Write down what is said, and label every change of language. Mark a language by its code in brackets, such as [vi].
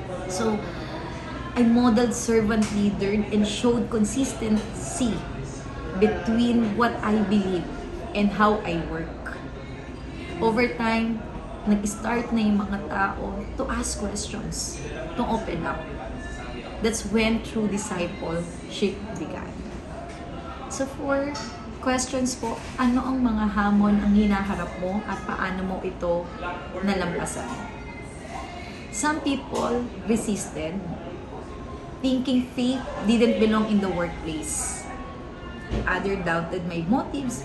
[en] So, I modeled servant leader and showed consistency between what I believe and how I work. Over time, [tl] nag-start na yung mga tao [en] to ask questions, to open up. That's when true discipleship began. So for questions [tl] po, ano ang mga hamon ang hinaharap mo at paano mo ito nalampasan? [en] Some people resisted, thinking faith didn't belong in the workplace. Other doubted my motives.